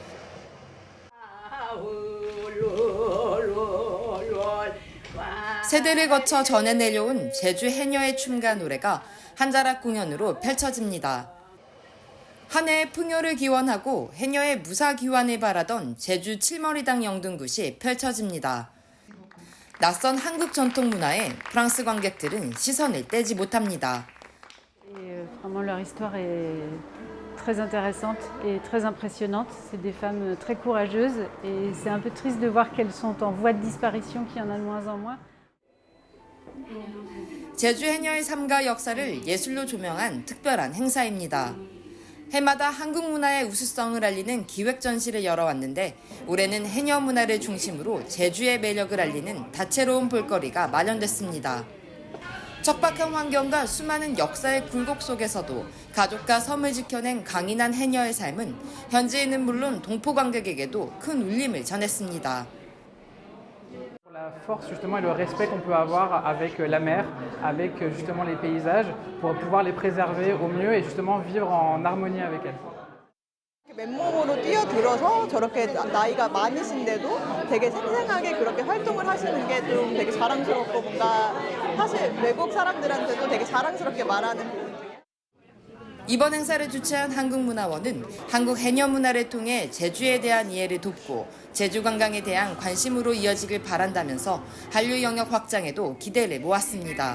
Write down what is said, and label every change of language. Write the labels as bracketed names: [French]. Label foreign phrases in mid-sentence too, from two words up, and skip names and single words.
[Korean] 세대를 거쳐 전해 내려온 제주 해녀의 춤과 노래가 한자락 공연으로 펼쳐집니다. 한 해의 풍요를 기원하고 해녀의 무사 귀환을 바라던 제주 칠머리당 영등굿이 펼쳐집니다. 낯선 한국 전통 문화에 프랑스 관객들은 시선을 떼지 못합니다. [French] Vraiment leur histoire est très intéressante et très impressionnante. C'est des femmes très courageuses et c'est un peu triste de voir qu'elles sont en voie de disparition, qu'il y en a de moins en moins. [Korean] 제주 해녀의 삶과 역사를 예술로 조명한 특별한 행사입니다. 해마다 한국 문화의 우수성을 알리는 기획 전시를 열어왔는데 올해는 해녀 문화를 중심으로 제주의 매력을 알리는 다채로운 볼거리가 마련됐습니다. 척박한 환경과 수많은 역사의 굴곡 속에서도 가족과 섬을 지켜낸 강인한 해녀의 삶은 현지인은 물론 동포 관객에게도 큰 울림을 전했습니다. [French] La force justement et le respect qu'on peut avoir avec la mer, avec justement les paysages, pour pouvoir les préserver au mieux et justement vivre en harmonie avec elles. [Korean] 맨몸으로 뛰어들어서 저렇게 나이가 많으신데도 되게 생생하게 그렇게 활동을 하시는 게 좀 되게 자랑스럽고 뭔가 사실 외국 사람들한테도 되게 자랑스럽게 말하는 부분 중에. 이번 행사를 주최한 한국문화원은 한국 해녀 문화를 통해 제주에 대한 이해를 돕고 제주 관광에 대한 관심으로 이어지길 바란다면서 한류 영역 확장에도 기대를 모았습니다.